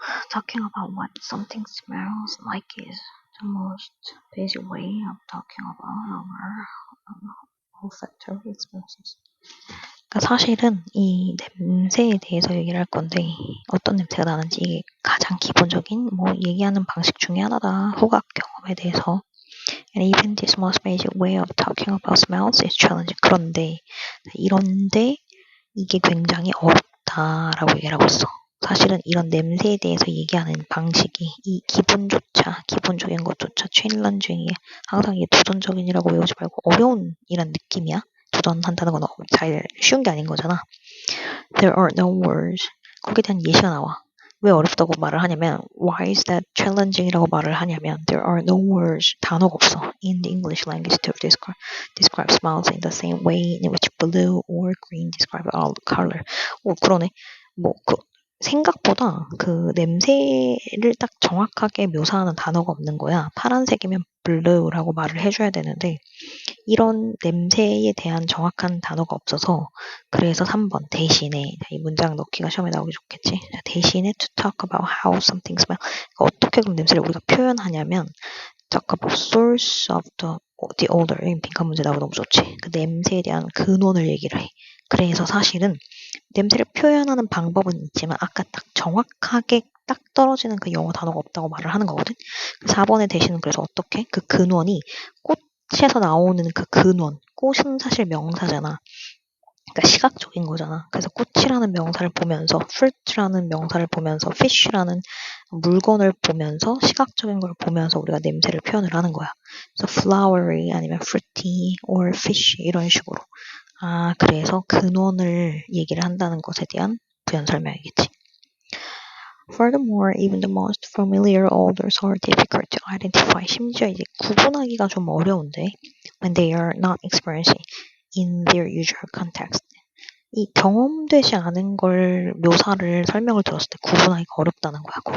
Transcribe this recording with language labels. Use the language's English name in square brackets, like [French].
[English] Talking about what something smells like is the most basic way of talking about our olfactory experiences. [Korean] 그러니까 사실은 이 냄새에 대해서 얘기를 할 건데 어떤 냄새가 나는지 이게 가장 기본적인 얘기하는 방식 중에 하나다. 후각 경험에 대해서. [English] And even this most basic way of talking about smells is challenging. [Korean] 이런데 이게 굉장히 어렵다라고 얘기를 하고 있어. 사실은 이런 냄새에 대해서 얘기하는 방식이 이 기본적인 것조차 챌린징이 항상 이게 도전적인이라고 외우지 말고 어려운 이런 느낌이야. 도전한다는 건 잘 쉬운 게 아닌 거잖아. [English] There are no words. [Korean] 거기에 대한 예시가 나와. 왜 어렵다고 말을 하냐면 [English] Why is that challenging [Korean] 이라고 말을 하냐면 [English] There are no words. [Korean] 단어가 없어. [English] In the English language to describe smells in the same way in which blue or green describe all color. [Korean] 그러네. 생각보다 그 냄새를 딱 정확하게 묘사하는 단어가 없는 거야. 파란색이면 blue라고 말을 해줘야 되는데 이런 냄새에 대한 정확한 단어가 없어서 그래서 3번 대신에 이 문장 넣기가 시험에 나오기 좋겠지. [English] 대신에 to talk about how something smells. [Korean] 어떻게 그럼 냄새를 우리가 표현하냐면 [English] talk about source of the odor. [Korean] 빈칸 문제 나오고 너무 좋지. 그 냄새에 대한 근원을 얘기를 해. 그래서 사실은 냄새를 표현하는 방법은 있지만 아까 딱 정확하게 딱 떨어지는 그 영어 단어가 없다고 말을 하는 거거든. 4번의 대신은 그래서 어떻게? 그 근원이 꽃에서 나오는 그 근원. 꽃은 사실 명사잖아. 그러니까 시각적인 거잖아. 그래서 꽃이라는 명사를 보면서 fruit라는 명사를 보면서 fish라는 물건을 보면서 시각적인 걸 보면서 우리가 냄새를 표현을 하는 거야. 그래서 flowery 아니면 fruity or fish 이런 식으로. 그래서 근원을 얘기를 한다는 것에 대한 부연 설명이겠지. [English] Furthermore, even the most familiar odors are difficult to identify. [Korean] 심지어 이제 구분하기가 좀 어려운데 [English] when they are not experienced in their usual context. [Korean] 이 경험되지 않은 걸 묘사를 설명을 들었을 때 구분하기가 어렵다는 거야.